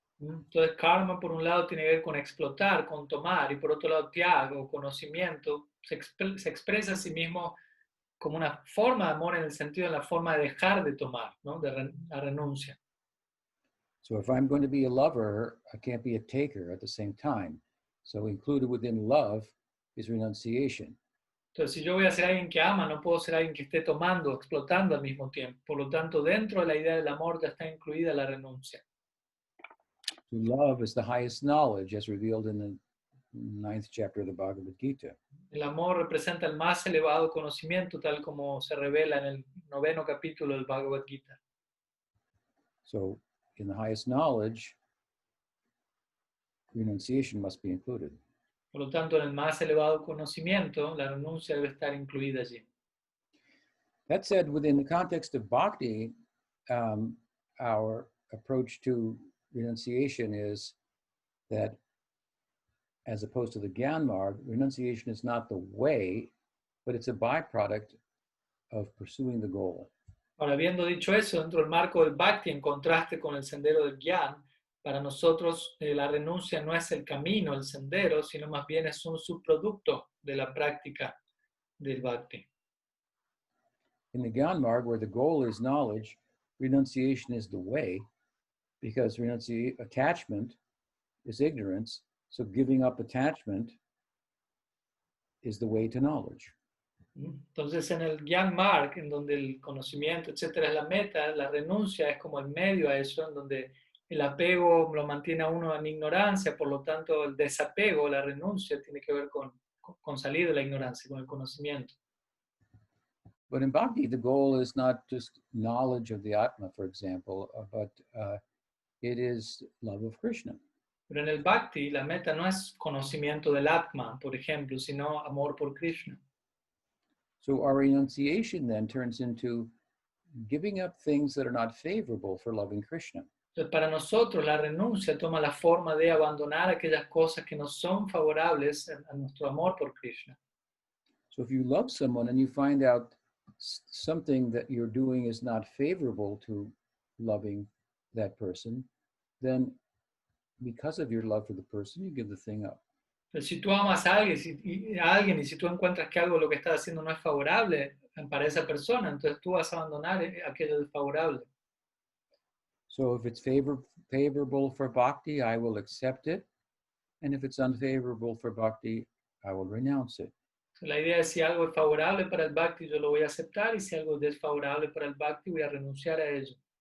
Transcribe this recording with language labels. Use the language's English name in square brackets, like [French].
[Spanish] Entonces karma por un lado tiene que ver con explotar, con tomar, y por otro lado tiago, conocimiento, se expresa a sí mismo como una forma de amor en el sentido de la forma de dejar de tomar, ¿no? De la renuncia. [English] So if I'm going to be a lover, I can't be a taker at the same time. So included within love is renunciation. [Spanish] Entonces, si yo voy a ser alguien que ama, no puedo ser alguien que esté tomando, explotando al mismo tiempo. Por lo tanto, dentro de la idea del amor ya está incluida la renuncia. [English] So love is the highest knowledge as revealed in the 9th chapter of the Bhagavad Gita. [Spanish] El amor representa el más elevado conocimiento, tal como se revela en el 9º capítulo del Bhagavad Gita. [English] So in the highest knowledge, renunciation must be included. [Spanish] Por lo tanto, en el más elevado conocimiento, la renuncia debe estar incluida allí. [English] That said, within the context of bhakti, our approach to renunciation is that, as opposed to the Gyan Marg, renunciation is not the way, but it's a byproduct of pursuing the goal. [Spanish] Ahora, habiendo dicho eso, dentro del marco del Bhakti, en contraste con el sendero del Gyan, para nosotros la renuncia no es el camino, el sendero, sino más bien es un subproducto de la práctica del Bhakti. [English] In the Gyan Marg, where the goal is knowledge, renunciation is the way, because attachment is ignorance, so giving up attachment is the way to knowledge. [Spanish] Entonces, en el Gyan Marg, en donde el conocimiento, etcétera, es la meta, la renuncia es como el medio a eso, en donde el apego lo mantiene a uno en ignorancia, por lo tanto, el desapego, la renuncia, tiene que ver con salir de la ignorancia, con el conocimiento. [English] But in bhakti, the goal is not just knowledge of the Atma, for example, but it is love of Krishna. [Spanish] Pero en el Bhakti, la meta no es conocimiento del Atma, por ejemplo, sino amor por Krishna. [English] So our renunciation then turns into giving up things that are not favorable for loving Krishna. [Spanish] Entonces, para nosotros la renuncia toma la forma de abandonar aquellas cosas que no son favorables a nuestro amor por Krishna. [English] So if you love someone and you find out something that you're doing is not favorable to loving that person, then because of your love for the person, you give the thing up. [Spanish] Entonces, si tú amas a alguien, y si tú encuentras que algo lo que estás haciendo no es favorable para esa persona, entonces tú vas a abandonar aquello desfavorable. [English] So if it's favorable for bhakti, I will accept it. And if it's unfavorable for bhakti, I will renounce it. [Spanish] La idea es si algo es favorable para el bhakti, yo lo voy a aceptar, y si algo es desfavorable para el bhakti, voy a renunciar a ello.